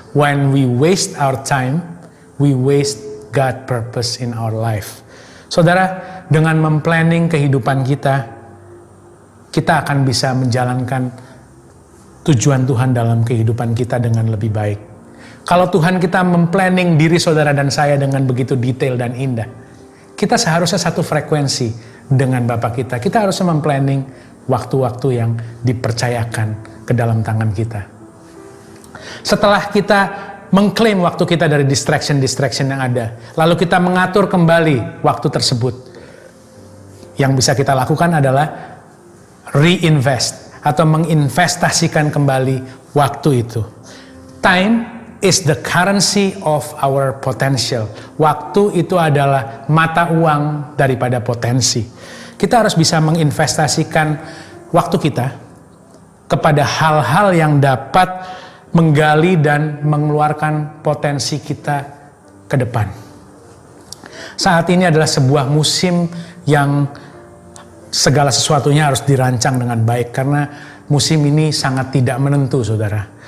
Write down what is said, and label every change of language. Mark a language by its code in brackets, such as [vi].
[en] When we waste our time, we waste God purpose in our life. [id] Saudara, dengan memplanning kehidupan kita, kita akan bisa menjalankan tujuan Tuhan dalam kehidupan kita dengan lebih baik. Kalau Tuhan kita memplanning diri saudara dan saya dengan begitu detail dan indah, kita seharusnya satu frekuensi dengan Bapa kita. Kita harusnya memplanning waktu-waktu yang dipercayakan ke dalam tangan kita. Setelah kita mengklaim waktu kita dari distraction yang ada, lalu kita mengatur kembali waktu tersebut, yang bisa kita lakukan adalah reinvest atau menginvestasikan kembali waktu itu. [en] Time is the currency of our potential. [id] Waktu itu adalah mata uang daripada potensi. Kita harus bisa menginvestasikan waktu kita kepada hal-hal yang dapat menggali dan mengeluarkan potensi kita ke depan. Saat ini adalah sebuah musim yang segala sesuatunya harus dirancang dengan baik, karena musim ini sangat tidak menentu, saudara.